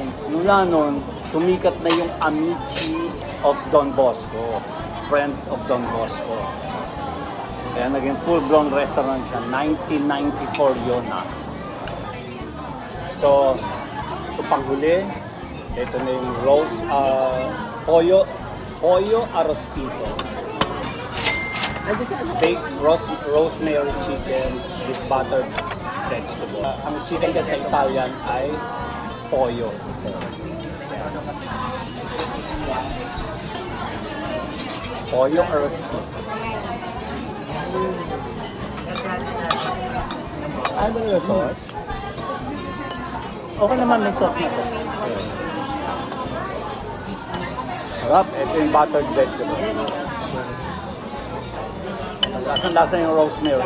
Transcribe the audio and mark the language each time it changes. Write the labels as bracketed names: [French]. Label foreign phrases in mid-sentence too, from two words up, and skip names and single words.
[Filipino] Mula noon, sumikat na yung Amici of Don Bosco. [English] Friends of Don Bosco. [Filipino] Kaya naging [English] full-blown restaurant [Filipino] siya. 1994 yun na. So, ito panghuli. Ito na yung [Italian] pollo arrostito. [English] Baked rosemary chicken with buttered vegetable. [Filipino] Ang chicken kasi sa Italian ay pollo. [Italian] Pollo arrostito. [Filipino] Ano ba yung sauce? Okay naman, may sauce na to. Harap, ito yung buttered vegetable. Lasa yung rosemary.